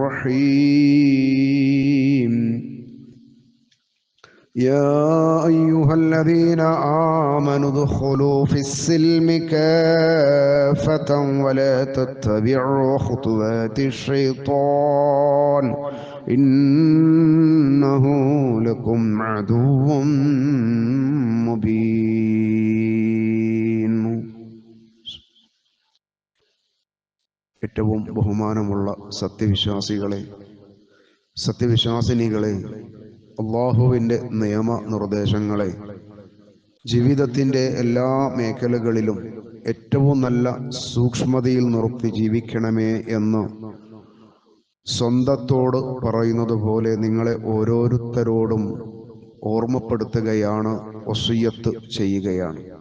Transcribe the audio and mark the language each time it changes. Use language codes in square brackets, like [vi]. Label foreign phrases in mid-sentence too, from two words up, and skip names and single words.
[ar] الرحيم يا أيها الذين آمنوا ادخلوا في السلم كافة ولا تتبعوا خطوات الشيطان إنه لكم عدو مبين. [ml] ഏറ്റവും ബഹുമാനമുള്ള സത്യവിശ്വാസിനികളെ, അള്ളാഹുവിൻ്റെ നിയമനിർദ്ദേശങ്ങളെ ജീവിതത്തിൻ്റെ എല്ലാ മേഖലകളിലും ഏറ്റവും നല്ല സൂക്ഷ്മതയിൽ നിർത്തി ജീവിക്കണമേ എന്ന് സ്വന്തത്തോട് പറയുന്നത് പോലെ നിങ്ങളെ ഓരോരുത്തരോടും ഓർമ്മപ്പെടുത്തുകയാണ്, വസിയ്യത്ത് ചെയ്യുകയാണ്.